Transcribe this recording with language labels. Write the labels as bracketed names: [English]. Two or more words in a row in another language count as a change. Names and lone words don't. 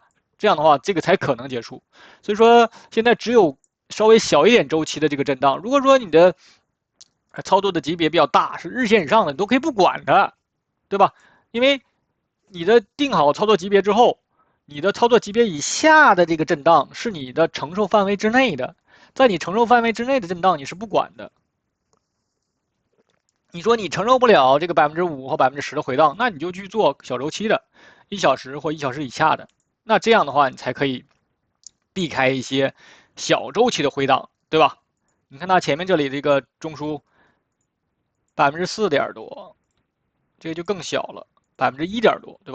[Chinese] 這樣的話，這個才可能結束。所以說，現在只有稍微小一點週期的這個震盪。如果說你的操作的級別比較大，是日線以上的，你都可以不管的，對吧？因為你的定好操作級別之後，你的操作級別以下的這個震盪是你的承受範圍之內的，在你承受範圍之內的震盪你是不管的。你說你承受不了這個5%或10%的回檔，那你就去做小週期的。1小時或1小時以下的，那這樣的話你才可以避開一些小週期的回檔，對吧？你看它前面這裡這個中樞4點多， 這个就更小了，1%多，对吧？